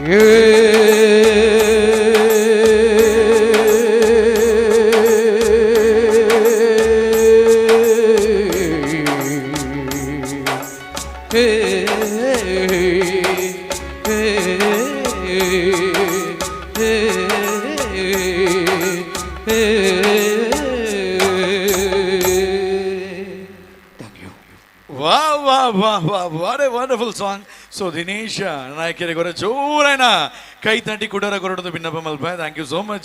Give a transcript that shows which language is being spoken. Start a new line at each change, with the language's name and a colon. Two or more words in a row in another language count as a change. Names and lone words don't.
English: What a wonderful song. So Dinesh,
Tulu: ನಾಯಕರಿಗೆ ಗೊರ ಜೋರೈನ ಕೈ ತಟ್ಟಿ ಕುಡರ ಕೊರಡದ ಭಿನ್ನಪ ಮಲ್ಪ.
English: Thank you so much.